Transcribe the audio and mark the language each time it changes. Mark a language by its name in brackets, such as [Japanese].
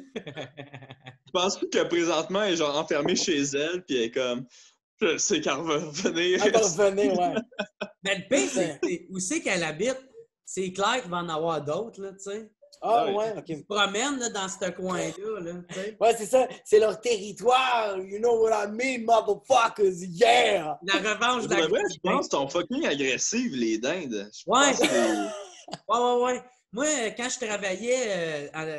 [French] Je pense que présentement, elle est genre enfermée chez elle, puis elle est comme, je sais qu'elle va revenir. Elle va revenir, ouais. Mais le pire, c'est où c'est qu'elle habite. C'est clair qu'il va en avoir d'autres, là, tu sais. Ah, ouais, OK. Ils se promènent là, dans ce coin-là, là, tu sais. Ouais, c'est ça. C'est leur territoire. [English] You know what I mean, motherfuckers? Yeah! [French] La revanche de la vrai, je pense qu'ils sont fucking agressives, les dindes. Ouais. Ouais. Moi, quand je travaillais